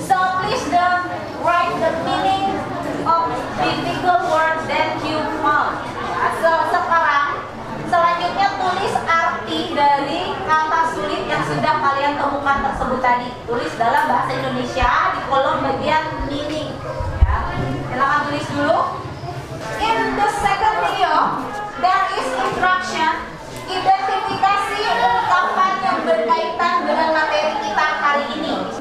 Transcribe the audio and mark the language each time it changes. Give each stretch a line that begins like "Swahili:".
English: So please write the meaning of difficult words that you found.
Indonesian: So sekarang selanjutnya tulis arti dari kata sulit yang sudah kalian temukan tersebut tadi. Tulis dalam bahasa Indonesia di kolom bagian meaning. Ya, silakan tulis dulu.
English: In the second video, there is instruction.
Indonesian: Identifikasi ungkapan yang berkaitan dengan materi kita hari ini.